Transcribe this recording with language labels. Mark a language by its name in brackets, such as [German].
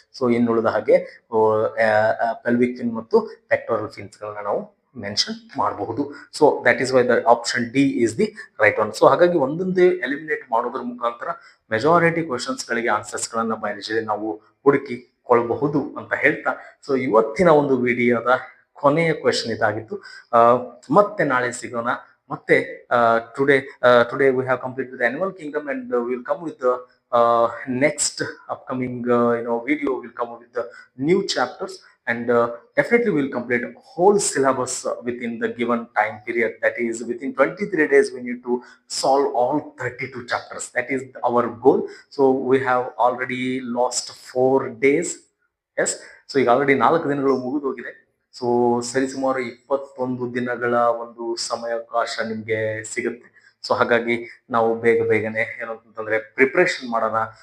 [Kannada] So ಇನ್ನುಳಿದ ಹಾಗೆ pelvic fin ಮತ್ತು ಪೆಕ್ಟೋರಲ್ ಫಿನ್ಸ್ ಗಳನ್ನ ನಾವು ಮೆನ್ಷನ್ ಮಾಡಬಹುದು. [English] So that is why the option D is the right one. [Kannada] So ಹಾಗಾಗಿ ಒಂದೊಂದೇ ಎಲಿಮಿನೇಟ್ ಮಾಡೋದ್ರ ಮುಖಾಂತರ ಮೆಜಾರಿಟಿ ಕ್ವೆಶನ್ಸ್ ಗಳಿಗೆ ಆನ್ಸರ್ಸ್ ಗಳನ್ನ ಬಯಲಿಸಿದೆ ನಾವು ಹುಡುಕಿಕೊಳ್ಳಬಹುದು ಅಂತ ಹೇಳ್ತಾ, ಸೊ ಇವತ್ತಿನ ಒಂದು ವಿಡಿಯೋದ ಕೊನೆಯ ಕ್ವೆಶನ್ ಇದಾಗಿತ್ತು. ಮತ್ತೆ ನಾಳೆ ಸಿಗೋಣ. ಮತ್ತೆ [English] today we have completed the animal kingdom and we will come with the next upcoming video. Will come with the new chapters and definitely we will complete whole syllabus within the given time period. That is within 23 days we need to solve all 32 chapters. That is our goal. So we have already lost 4 days. Yes, so [Kannada] ಈಗ already 4 ದಿನಗಳು ಮುಗಿದು ಹೋಗಿದೆ. So ಸರಿಸುಮಾರು 21 ದಿನಗಳ ಒಂದು ಸಮಯಾವಕಾಶ ನಿಮ್ಗೆ ಸಿಗುತ್ತೆ. ಸೊ ಹಾಗಾಗಿ ನಾವು ಬೇಗನೆ ಏನು ಅಂತಂದ್ರೆ ಪ್ರಿಪರೇಷನ್ ಮಾಡೋಣ.